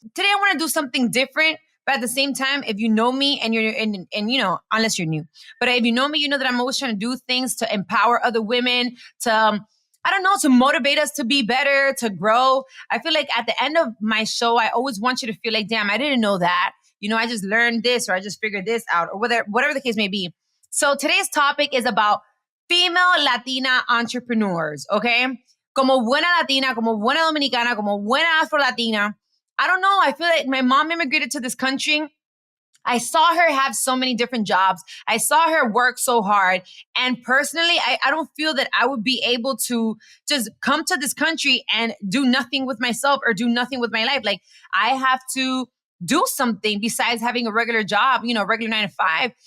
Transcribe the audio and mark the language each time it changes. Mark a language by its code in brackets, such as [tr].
[en] Today I want to do something different. But at the same time, if you know me and you're unless you're new, but if you know me, you know that I'm always trying to do things to empower other women, to motivate us to be better, to grow. I feel like at the end of my show, I always want you to feel like, damn, I didn't know that. I just learned this or I just figured this out or whatever the case may be. So today's topic is about female Latina entrepreneurs, okay? [es] Como buena Latina, como buena Dominicana, como buena Afro-Latina. [en] I don't know. I feel like my mom immigrated to this country. I saw her have so many different jobs. I saw her work so hard. And personally, I don't feel that I would be able to just come to this country and do nothing with myself or do nothing with my life. Like, I have to do something besides having a regular job, regular 9 to 5.